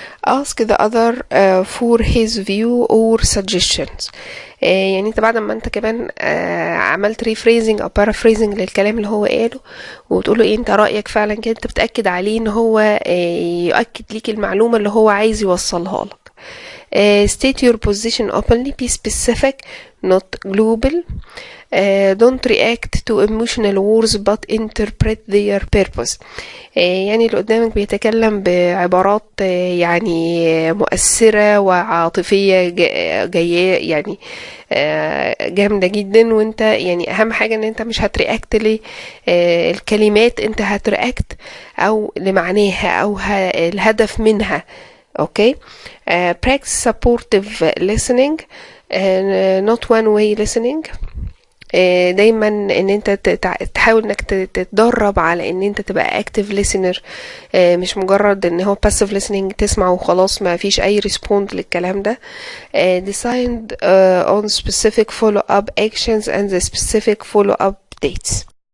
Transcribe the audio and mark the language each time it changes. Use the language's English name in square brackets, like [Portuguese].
[English] ask the other for his view or suggestions. [Arabic] يعني انت بعد ما انت كمان عملت rephrasing او paraphrasing للكلام اللي هو قاله، وبتقوله ايه انت رأيك فعلا كده، انت بتأكد عليه ان هو يؤكد ليك المعلومة اللي هو عايز يوصلها لك. [English] state your position openly, be specific not global. don't react to emotional words but interpret their purpose. [Arabic] يعني اللي قدامك بيتكلم بعبارات يعني مؤثرة وعاطفية جاية يعني جامدة جدا، وانت يعني اهم حاجة ان انت مش هترياكت للكلمات، انت هترياكت او لمعناها او الهدف منها. اوكي. [English] practice supportive listening not one way listening. [Arabic] دايما ان انت تحاول انك تتدرب على ان انت تبقى active listener، مش مجرد ان هو passive listening تسمع وخلاص ما فيش اي respond للكلام ده. [English] decide on specific follow up actions and the specific follow up dates.